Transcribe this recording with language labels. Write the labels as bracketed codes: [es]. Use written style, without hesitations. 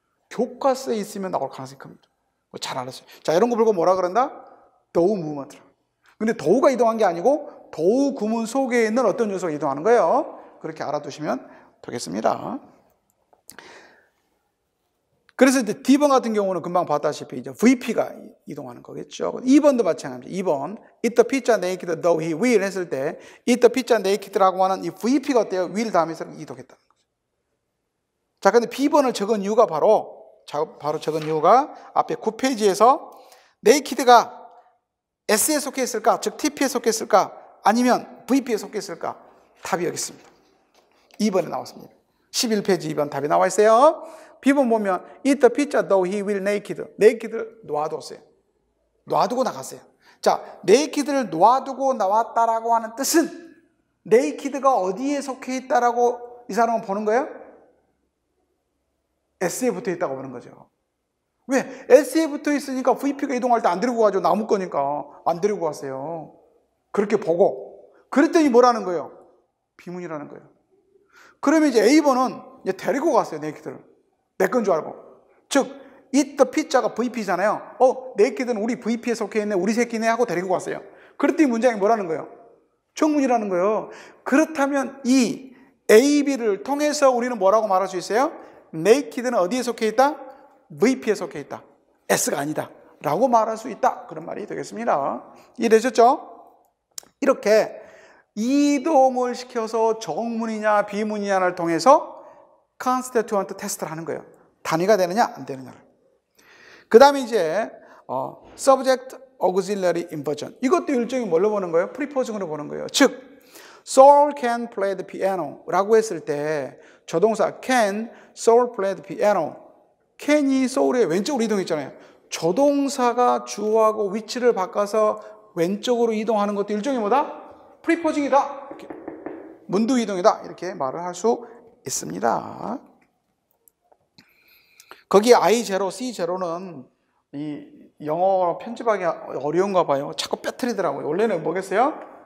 [ko] 교과서에 있으면 나올 가능성이 큽니다. 잘 알았어요. 자, 이런 거 보고 뭐라 그런다? 도우 무브먼트라. 근데 도우가 이동한 게 아니고 도우 구문 속에 있는 어떤 요소가 이동하는 거예요. 그렇게 알아두시면 되겠습니다. 그래서 이제 D번 같은 경우는 금방 봤다시피 이제 VP가 이동하는 거겠죠. 2번도 마찬가지입니다. [en] 2번 Eat the pizza naked though he will [ko] 했을 때 [en] Eat the pizza naked [ko] 라고 하는 이 VP가 어때요? will 다음에서 이동했다는 거죠. 자, 근데 B번을 적은 이유가 바로 적은 이유가 앞에 9페이지에서 naked가 S에 속해 있을까? 즉 TP에 속해 있을까? 아니면 VP에 속해 있을까? 답이 여기 있습니다. 2번에 나왔습니다. 11페이지 2번 답이 나와 있어요. B번 보면 [en] Eat the pizza though he will naked. [ko] naked를 놔뒀어요. 놔두고 나갔어요. 자, naked를 놔두고 나왔다라고 하는 뜻은 naked가 어디에 속해 있다라고 이 사람은 보는 거예요? S에 붙어 있다고 보는 거죠. 왜? S에 붙어 있으니까 VP가 이동할 때 안 데리고 가죠. 나무 거니까 안 데리고 갔어요. 그렇게 보고 그랬더니 뭐라는 거예요? 비문이라는 거예요. 그러면 이제 A번은 이제 데리고 갔어요. naked를. 내 건 줄 알고. 즉 Eat the pizza가 VP잖아요. naked는 우리 VP에 속해 있네, 우리 새끼네 하고 데리고 갔어요. 그랬더니 문장이 뭐라는 거예요? 정문이라는 거예요. 그렇다면 이 A, B를 통해서 우리는 뭐라고 말할 수 있어요? naked는 어디에 속해 있다? VP에 속해 있다. S가 아니다 라고 말할 수 있다. 그런 말이 되겠습니다. 이해되셨죠? 이렇게 이동을 시켜서 정문이냐 비문이냐를 통해서 constituent 테스트를 하는 거예요. 단위가 되느냐 안 되느냐를. 그 다음에 이제 subject auxiliary inversion. 이것도 일종의 뭘로 보는 거예요? 프리포징으로 보는 거예요. 즉 [en] Saul can play the piano [ko] 라고 했을 때 조동사 [en] can Saul play the piano. [ko] can이 Saul의 왼쪽으로 이동했잖아요. 조동사가 주어하고 위치를 바꿔서 왼쪽으로 이동하는 것도 일종의 뭐다? 프리포징이다. 이렇게. 문두 이동이다. 이렇게 말을 할 수 있습니다. 거기 I0, C0는 이 영어 편집하기 어려운가 봐요. 자꾸 빼뜨리더라고요. 원래는 뭐겠어요?